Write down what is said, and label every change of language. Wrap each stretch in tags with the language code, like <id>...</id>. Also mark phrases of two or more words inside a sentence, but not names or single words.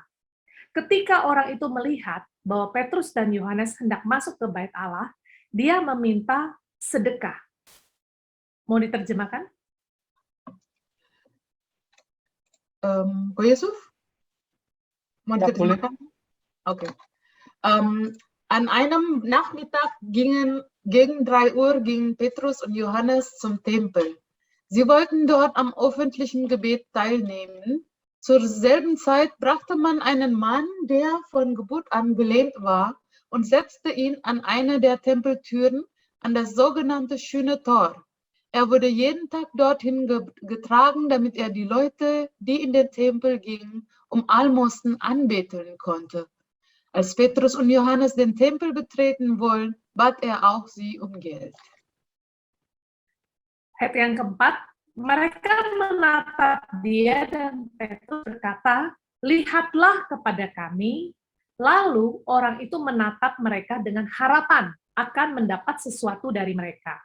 <id>Ketika orang itu melihat bahwa Petrus dan Yohanes hendak masuk ke bait Allah, dia meminta sedekah. Mau diterjemahkan? Ko Yusuf? Mau Ya, boleh. diterjemahkan? Okay.</id> <de>An einem Nachmittag gegen 3 Uhr gingen Petrus und Johannes zum Tempel. Sie wollten dort am öffentlichen Gebet teilnehmen. Zur selben Zeit brachte man einen Mann, der von Geburt an gelähmt war, und setzte ihn an eine der Tempeltüren, an das sogenannte Schöne Tor. Er wurde jeden Tag dorthin getragen, damit er die Leute, die in den Tempel gingen, um Almosen anbeten konnte. Als Petrus und Johannes den Tempel betreten wollen, bat er auch sie um Geld.</de> <id>Ayat yang keempat, mereka menatap dia dan Petrus berkata, lihatlah kepada kami. Lalu orang itu menatap mereka dengan harapan akan mendapat sesuatu dari mereka.</id>